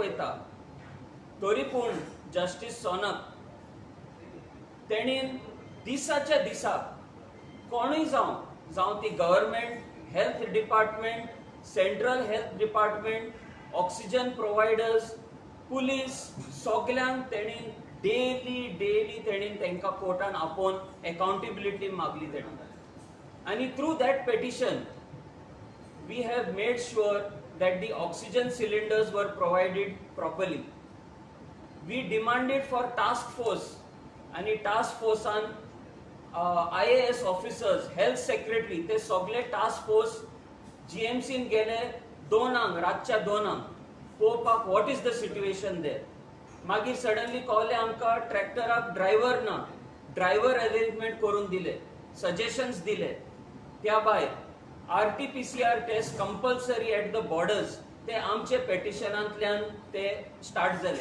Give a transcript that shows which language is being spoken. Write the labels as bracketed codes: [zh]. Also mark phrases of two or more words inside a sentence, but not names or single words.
[kok] वयता तरी पूण जस्टीस सोनक तेणीन दिसाच्या दिसा कोणूय जावं ती गव्हर्मेंट, [en] health department, central health department, oxygen providers, [kok] पुलीस, सगळ्यांक तेणीन डेली तेणीन तांकां कोर्टान आपोवन अकाउंटेबिलिटी मागली तेणीन. [en] आनी through that petition we have made sure that the oxygen cylinders were provided properly. We demanded for task force and task force on IAS officers, health secretary, [kok] ते सगळे [en] task force GMC [kok] गेले 2 रातच्या 2 पोवपाक [en] what is the situation there. [kok] मागीर सडनली कळले आमकां ट्रॅक्टराक ड्रायव्हर ना, [en] driver arrangement [kok] करून दिले, सजेशन्स दिले. त्या भायर [en] RT-PCR test compulsory at the borders [kok] ते आमचे पेटिशनांतल्यान ते स्टार्ट जाले.